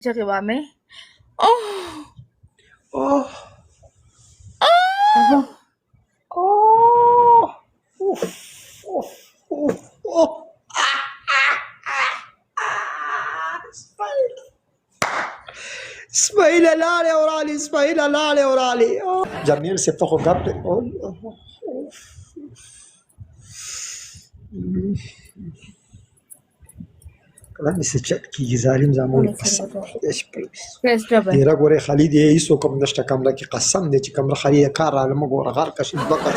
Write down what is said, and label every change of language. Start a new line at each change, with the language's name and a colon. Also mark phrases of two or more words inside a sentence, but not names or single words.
Pashto: J'arrivame. Oh! Oh! Oh! Oh! Oof! Oof! Oof! Oh! اسماعیل لاړې ورالې اسماعیل لاړې ورالې جمیل صاحب ته خو ګپ دی کله مې څه چټ کېږي ظالم زامن قسم خدای شي پرې ډېره ګورې خالي دی هېڅوک هم نشته کمره کې قسم دی چې کمره خالي یې کار راله مه ګوره غر کشي دوه